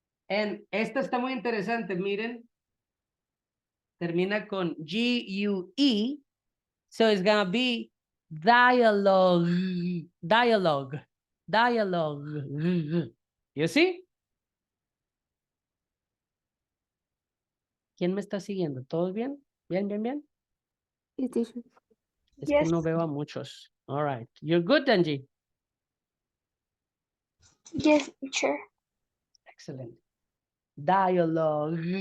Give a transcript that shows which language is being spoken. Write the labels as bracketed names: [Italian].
[Spanish] And esta está muy interesante, miren. Termina con GUE. [English] So it's gonna be dialogue, dialogue, dialogue. You see? [Spanish] ¿Quién me está siguiendo? ¿Todos bien? ¿Bien, bien, bien? [English] Yes, teacher. [Spanish] Es [English] Yes. [Spanish] que no veo a muchos. [English] All right. You're good, Angie. Yes, teacher. Excellent. Dialogue.